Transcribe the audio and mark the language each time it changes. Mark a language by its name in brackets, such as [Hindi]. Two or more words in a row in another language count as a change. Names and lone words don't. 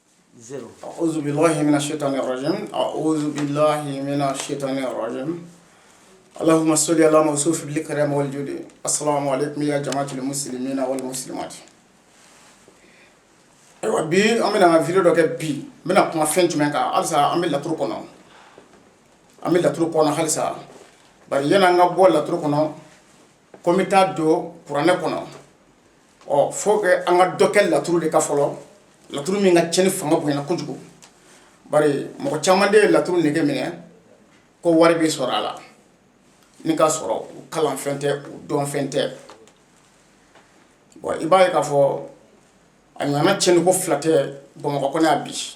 [French] Zéro. [Arabic] أعوذ بالله من الشيطان الرجيم أعوذ بالله من الشيطان الرجيم اللهم صل على موصوف بالكرم والجود السلام عليكم يا جماعة المسلمين والمسلمات. [Bambara] Ayiwa bi an bɛna video dɔ kɛ bi n bɛna kuma fɛn jumɛn kan halisa an bɛ laturu kɔnɔ halisa bari yanni an ka bɔ laturu kɔnɔ ko n bɛ taa don kuranɛ kɔnɔ fo que an ka dɔ kɛ laturu de ka fɔlɔ laturu min ka cɛnni fanga bonyana kojugu bari mɔgɔ caman de ye laturu nege minɛ ko wari bɛ sɔrɔ a la ni ka sɔrɔ u kalanfɛn tɛ u dɔnfɛn tɛ i b'a ye k'a fɔ a ɲɔgɔnna cɛnni ko fila tɛ Bamakɔ kɔnɔ yan bi